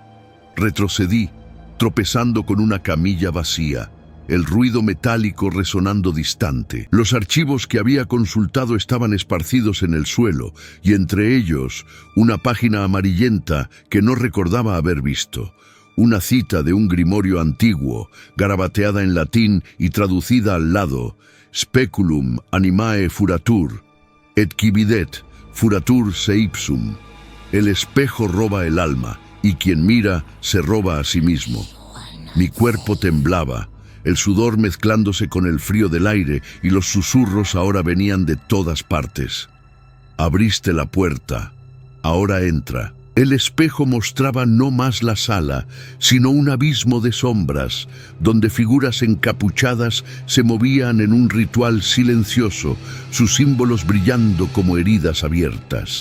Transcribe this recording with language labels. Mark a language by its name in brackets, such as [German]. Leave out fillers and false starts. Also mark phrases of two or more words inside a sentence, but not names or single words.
[Spanish] Retrocedí, tropezando con una camilla vacía, el ruido metálico resonando distante. Los archivos que había consultado estaban esparcidos en el suelo y entre ellos una página amarillenta que no recordaba haber visto. Una cita de un grimorio antiguo, garabateada en latín y traducida al lado. [Latin] Speculum animae furatur, et qui videt furatur se ipsum. [Spanish] El espejo roba el alma, y quien mira se roba a sí mismo. Mi cuerpo temblaba, el sudor mezclándose con el frío del aire, y los susurros ahora venían de todas partes. Abriste la puerta, ahora entra. El espejo mostraba no más la sala, sino un abismo de sombras, donde figuras encapuchadas se movían en un ritual silencioso, sus símbolos brillando como heridas abiertas.